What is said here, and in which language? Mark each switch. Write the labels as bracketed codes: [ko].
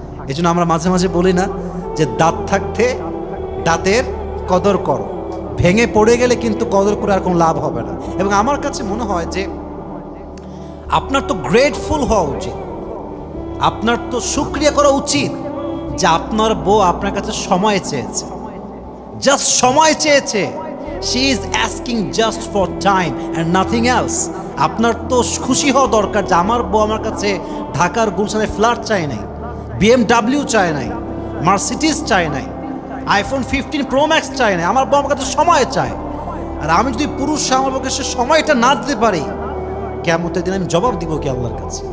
[bn] এই জন্য আমরা মাঝে মাঝে বলি না যে দাঁত থাকতে দাঁতের কদর করো, ভেঙে পড়ে গেলে কিন্তু কদর করে আর কোনো লাভ হবে না। এবং আমার কাছে মনে হয় যে আপনার তো গ্রেটফুল হওয়া উচিত, আপনার তো শুকরিয়া করা উচিত যে আপনার বউ আপনার কাছে সময় চেয়েছে, জাস্ট সময় চেয়েছে। [en] She is asking just for time and nothing else. [bn] আপনার তো খুশি হওয়া দরকার যে আমার বউ আমার কাছে ঢাকার গুলশানে ফ্ল্যাট চায় নাই, BMW চায় নাই, মার্সিডিজ চায় নাই, iPhone 15 Pro Max চায় নাই, আমার বউ আমার কাছে সময় চায়। আর আমি যদি পুরুষ আমার বউকে সে সময়টা না দিতে পারি, কিয়ামতের দিন আমি জবাব দিব কি আল্লাহর কাছে?